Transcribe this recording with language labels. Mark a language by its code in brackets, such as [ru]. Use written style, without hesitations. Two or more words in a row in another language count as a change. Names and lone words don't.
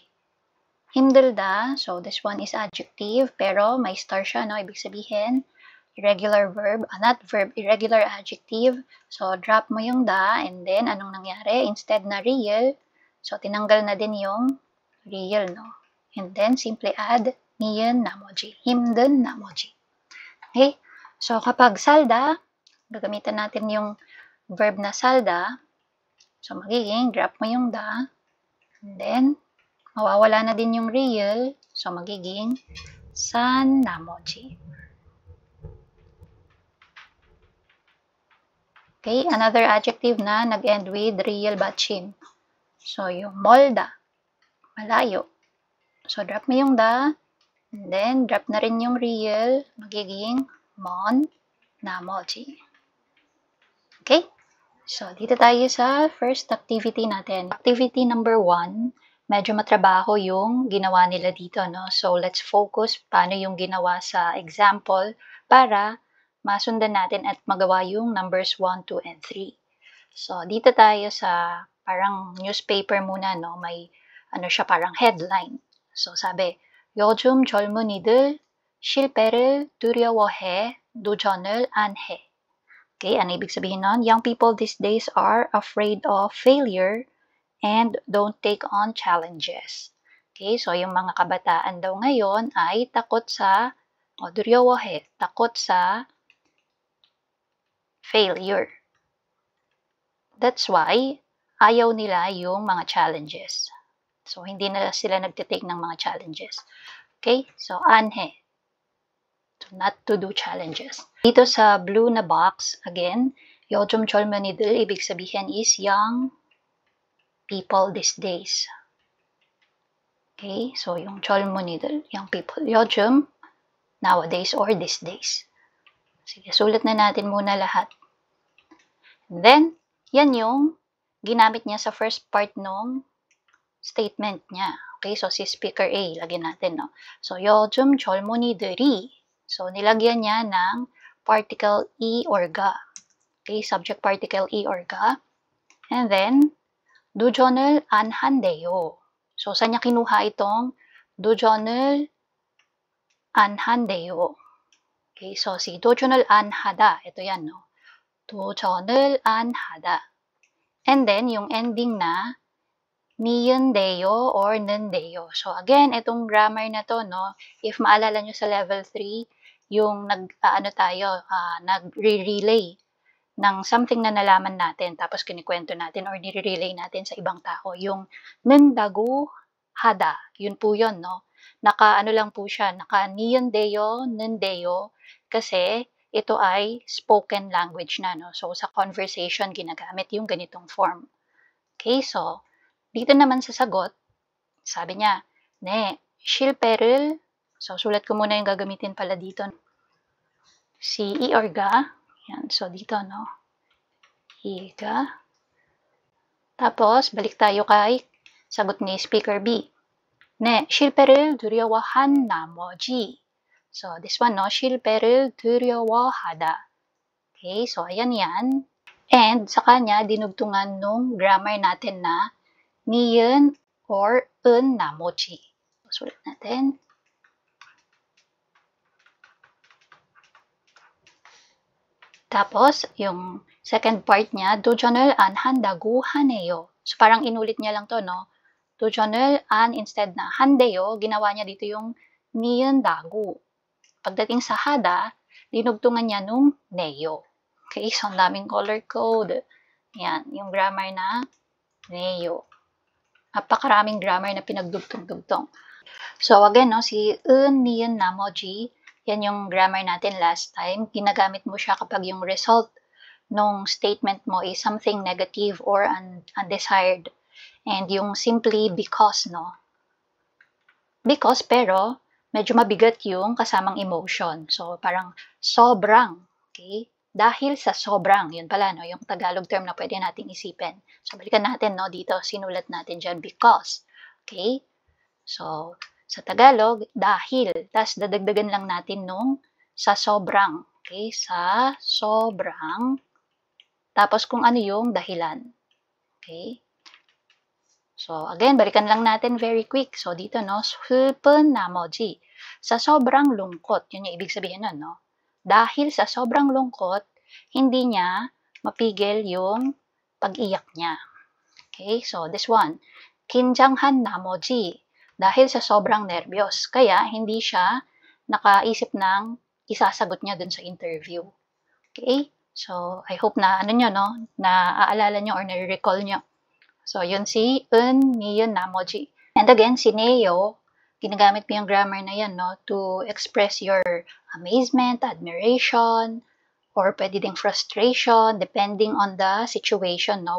[ko] 힘들다, [en] so this one is adjective, [tl] pero may star siya, no? Ibig sabihin, [en] irregular verb, not verb, irregular adjective. [tl] So, drop mo yung da, [en] and then, [tl] anong nangyari? Instead na real, so, tinanggal na din yung real, no? [en] And then, simply add [ko] 니은 나머지, 힘든 나머지. [en] Okay? [tl] So, kapag salda, gagamitan natin yung verb na salda. So, magiging, drop mo yung da, [en] and then, [tl] mawawala na din yung real, so magiging [ko] 산 나머지. [tl] Okay, [en] another adjective [tl] na nag-end with real 받침. So, yung 멀다, malayo. So, drop mo yung da, [en] and then drop [tl] na rin yung real, magiging [ko] 먼 나머지. [tl] Okay? So, dito tayo sa [en] first activity [tl] natin. [en] Activity number 1, [tl] medyo matrabaho yung ginawa nila dito, no? So, [en] let's focus [tl] paano yung ginawa sa example para masundan natin at magawa yung numbers 1, 2, and 3. So, dito tayo sa parang newspaper muna, no? May siya parang headline. So, sabi, [ko] 요즘 젊은이들 실패를 두려워해 도전을 안 해. [tl] Okay, ano ibig sabihin nun? [en] Young people these days are afraid of failure and don't take on challenges. [tl] Okay, so yung mga kabataan daw ngayon ay takot sa, 두려워해, takot sa failure. [en] That's why [tl] ayaw nila yung mga challenges. So, hindi na sila nagtitake ng mga challenges. Okay, so 안해. [en] So, not to do challenges. [tl] Dito sa blue na box, again, [ko] 요즘 젊은이들, [tl] ibig sabihin is [en] young people these days. [tl] Okay, so yung 젊은이들, [en] young people. 요즘, nowadays or these days. [tl] Sige, sulat na natin muna lahat. [en] And then, [tl] yan yung ginamit niya sa [en] first part [tl] ng statement niya. Okay, so si speaker A, lagyan natin, no? So, [ko] 요즘 젊은이들이, [tl] so, nilagyan niya ng particle E or ga. [en] Okay, subject particle E or ga. And then, [ko] 도전을 안 한대요. [tl] So, saan niya kinuha itong [ko] 도전을 안 한대요? [tl] Okay, so si [ko] 도전을 안 하다, [tl] ito yan, no? [ko] 도전을 안 하다. [en] And then, [tl] yung ending na 니은데요 or 는데요. So, again, itong grammar na to, no? If maalala nyo sa level 3, yung nag-relay ng something na nalaman natin, tapos kinikwento natin or nire-relay natin sa ibang tao. Yung [ko] 는다고 하다, [tl] yun po yun, no? Lang po siya, naka 니은데요, 는데요, kasi ito ay [en] spoken language [tl] na, no? So, sa conversation, ginagamit yung ganitong form. Okay, so, dito naman sa sagot, sabi niya, [ko] 네, 실패를, [tl] so, sulat ko muna yung gagamitin pala dito. Si 이어가, yan, so dito, no? [ko] 이가. [tl] Tapos, balik tayo kay sagot ni speaker B. [ko] 네, 실패를 두려워한 나머지. [en] So, this one, no? [ko] 실패를 두려워하다. [tl] Okay, so ayan yan. And sa kanya, dinugtungan nung grammar natin na niyen or un namoji. Sulat natin. Tapos, yung second part niya, [ko] 도전을 안 한다고 하네요. [tl] So, parang inulit niya lang to, no? [ko] 도전을 안 instead na 한대요, [tl] ginawa niya dito yung 니은다고. Pagdating sa hada, dinugtungan niya nung neyo. Okay, so ang daming [en] color code. [tl] Yan, yung grammar na neyo. Napakaraming grammar na pinagdugtong-dugtong. So again, no, si un, niyon, namoji, yan yung grammar natin last time. Ginagamit mo siya kapag yung result nung statement mo is [en] something negative or undesired. And yung simply because, no? Because, [tl] pero, medyo mabigat yung kasamang emotion. So, parang sobrang, okay? Dahil sa sobrang, yun pala, no? Yung Tagalog term na pwede nating isipin. So, balikan natin, no? Dito, sinulat natin dyan, because. Okay? So, sa Tagalog, dahil. Tapos, dadagdagan lang natin nung sa sobrang. Okay? Sa sobrang. Tapos, kung ano yung dahilan. Okay? So, again, balikan lang natin [en] very quick. [tl] So, dito, no, [ko] 슬픈 나머지. [tl] Sa sobrang lungkot, yun yung ibig sabihin nun, no? Dahil sa sobrang lungkot, hindi niya mapigil yung pag-iyak niya. [en] Okay, so this one, [ko] 긴장한 나머지. [tl] Dahil sa sobrang nervyos, kaya hindi siya nakaisip ng isasagot niya dun sa interview. Okay, so [en] I hope [tl] na, ano nyo, no, naaalala nyo or nare-recall nyo. So, yun si un, niyon, namoji. And again, si neo, ginagamit mo yung grammar na yan, [en] no, to express your amazement, admiration, or [tl] pwede ding [en] frustration, depending on the situation, no.